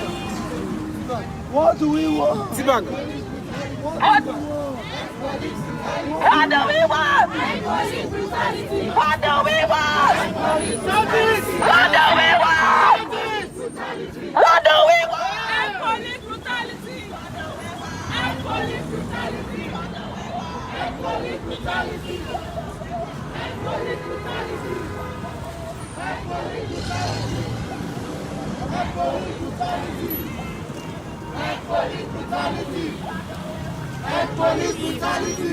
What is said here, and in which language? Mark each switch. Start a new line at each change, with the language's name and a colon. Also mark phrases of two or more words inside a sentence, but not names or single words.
English: What do we want? Sit back. What do we want? What do we want? What do we want? What do we want? End police brutality. End police brutality. End police brutality. End police brutality. End police brutality. End police brutality. End police brutality. End police brutality.